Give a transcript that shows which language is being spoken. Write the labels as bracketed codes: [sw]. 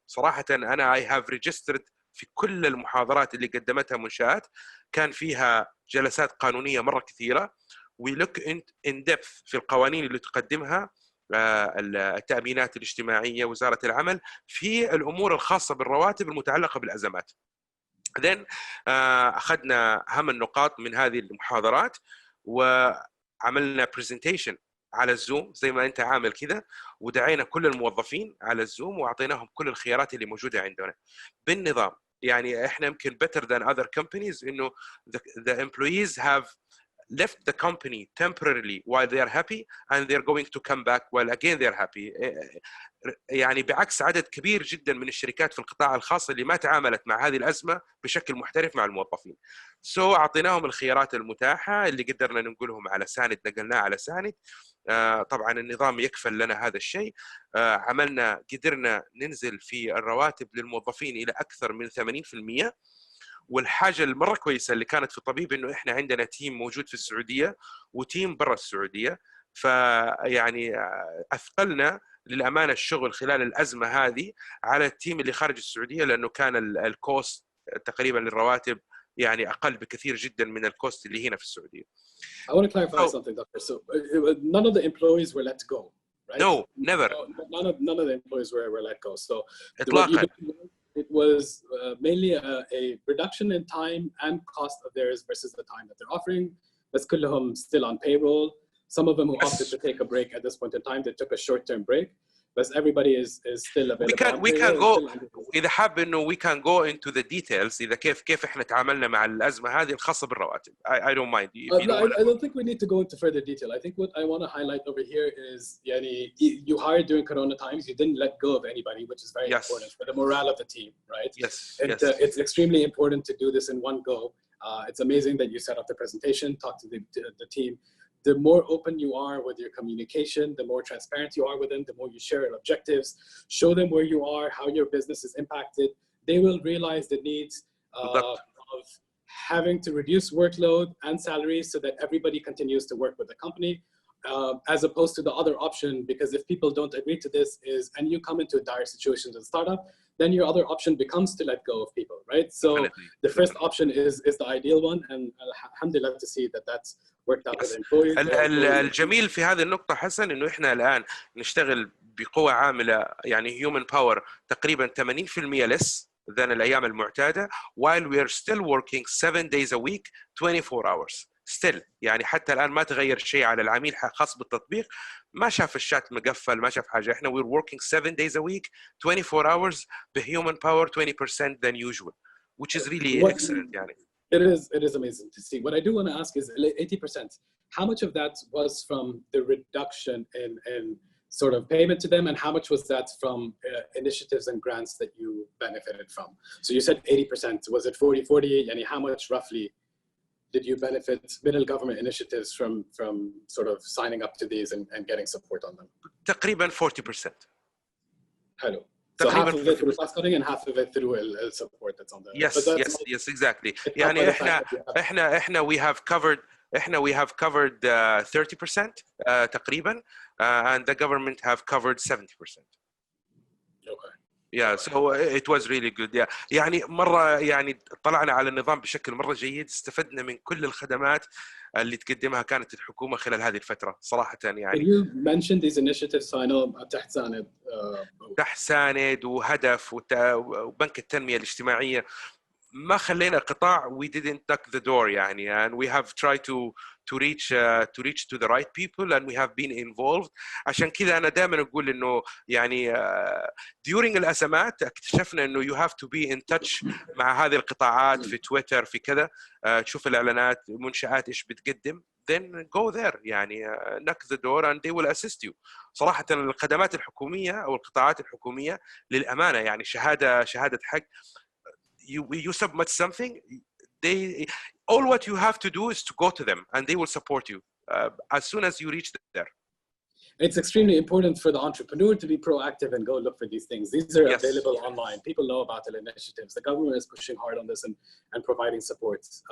[ar] صراحة أنا I have registered في كل المحاضرات اللي قدمتها منشآت كان فيها جلسات قانونية مرة كثيرة، we look in depth في القوانين اللي تقدمها التأمينات الاجتماعية، وزارة العمل، في الأمور الخاصة بالرواتب المتعلقة بالأزمات. then أخذنا أهم النقاط من هذه المحاضرات وعملنا presentation على الزوم زي ما أنت عامل كذا، ودعينا كل الموظفين على الزوم وأعطيناهم كل الخيارات اللي موجودة عندنا بالنظام. [en] يعني إحنا يمكن better than other companies إنه the employees have left the company temporarily while they are happy and they are going to come back while again they are happy. [ar] يعني بعكس عدد كبير جدا من الشركات في القطاع الخاص اللي ما تعاملت مع هذه الأزمة بشكل محترف مع الموظفين. أعطيناهم الخيارات المتاحة اللي قدرنا ننقلهم على ساند، نقلناه على ساند. طبعا النظام يكفل لنا هذا الشيء. قدرنا ننزل في الرواتب للموظفين إلى أكثر من 80%. والحاجة المرة كويسة اللي كانت في طبيب إنه إحنا عندنا تيم موجود في السعودية وتيم برا السعودية، فيعني أثقلنا للأمانة الشغل خلال الأزمة هذه على التيم اللي خارج السعودية، لأنه كان الكوست تقريبا للرواتب يعني اقل بكثير جدا من الكوست اللي هنا في السعوديه. [en] I want to clarify something, Doctor. So none of the employees were let go, right? No, never. None of the employees were let go. So what [ar] إطلاقاً. [en] you did, it was mainly a reduction in time and cost of theirs versus the time that they're offering. But كلهم still on payroll. Some of them who opted to take a break at this point in time, they took a short-term break. But everybody is still available. We can go إذا حاب إنه we can go into the details إذا كيف إحنا تعاملنا مع الأزمة هذه الخاصة بالرواتب. I don't mind. I don't think we need to go into further detail. I think what I want to highlight over here is you hired during Corona times. You didn't let go of anybody, which is very important for the morale of the team, right? Yes. It's extremely important to do this in one go. It's amazing that you set up the presentation, talk to the team. The more open you are with your communication, the more transparent you are with them, the more you share your objectives, show them where you are, how your business is impacted. They will realize the needs of having to reduce workload and salaries so that everybody continues to work with the company, as opposed to the other option, because if people don't agree to this and you come into a dire situation as a startup, then your other option becomes to let go of people, right? So the first option is the ideal one, and alhamdulillah to see that that's worked out with employees. [ar] الجميل في هذه النقطة حسن إنه إحنا الآن نشتغل بقوة عاملة يعني human power تقريبا 80% less than الأيام المعتادة, while we are still working 7 days a week 24 hours. still يعني حتى الآن ما تغير شيء على العميل خاص بالتطبيق, ما شاف الشات مقفل, ما شاف حاجة. [en] إحنا we're working 7 days a week 24 hours بhuman power 20% than usual, which is really excellent يعني. It is amazing to see. What I do want to ask is 80%. How much of that was from the reduction in sort of payment to them, and how much was that from initiatives and grants that you benefited from? So you said 80%. Was it 40-40? And how much roughly did you benefit middle government initiatives from sort of signing up to these and getting support on them? [ar] تقريبا 40%. [en] Hello. So half of it through cost cutting and half of it through support that's on the. Yes, exactly. يعني إحنا we have covered 30% تقريبا, and the government have covered 70%. Okay. Yeah, so it was really good. [ar] Yeah, يعني مرة يعني طلعنا على النظام بشكل مرة جيد, استفدنا من كل الخدمات اللي تقدمها كانت الحكومة خلال هذه الفترة صراحة يعني. [en] Can you mention these initiatives so I know تحساند وهدف وبنك التنمية الاجتماعية, ما خلينا قطاع we didn't knock the door يعني, and we have tried to reach to the right people and we have been involved. [ar] عشان كذا أنا دائما أقول إنه يعني during الأزمات اكتشفنا إنه you have to be in touch مع هذه القطاعات في تويتر في كذا, تشوف الإعلانات منشآت إيش بتقدم, then go there يعني knock the door and they will assist you. صراحة الخدمات الحكومية أو القطاعات الحكومية للأمانة يعني شهادة حق. [en] You submit something, all what you have to do is to go to them and they will support you as soon as you reach there. It's extremely important for the entrepreneur to be proactive and go look for these things. These are available online. People know about the initiatives. The government is pushing hard on this and providing support.